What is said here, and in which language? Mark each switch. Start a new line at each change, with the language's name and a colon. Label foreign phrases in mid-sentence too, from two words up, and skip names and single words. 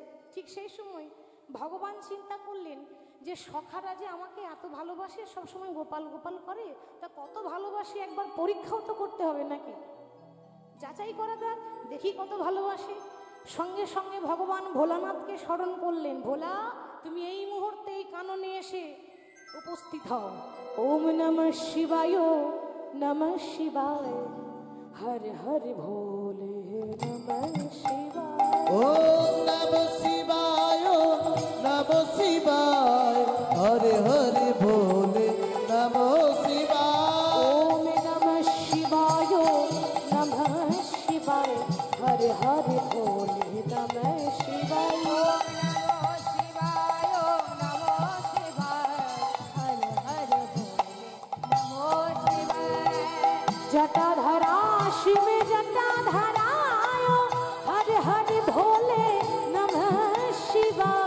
Bangla: ঠিক সেই সময় ভগবান চিন্তা করলেন যে সখারা যে আমাকে এত ভালোবাসে, সবসময় গোপাল গোপাল করে, তা কত ভালোবাসে একবার পরীক্ষাও তো করতে হবে নাকি, যাচাই করা যাক, দেখি কত ভালোবাসে। সঙ্গে সঙ্গে ভগবান ভোলানাথকে স্মরণ করলেন, ভোলা তুমি এই মুহূর্তে এই কাননে এসে উপস্থিত হও।
Hindi: ओम नमः शिवाय, नमः शिवाय, हर हर भोले नमः शिवाय। ओम नमः शिवाय, नमः शिवाय, हरे हरे भोले नमः शिवाय। ओम नमः शिवाय, नमः शिवाय, हर हर भोले नमः शिवाय। जटाधरा शिव जटाधराय, हर हर भोले नमः शिवाय।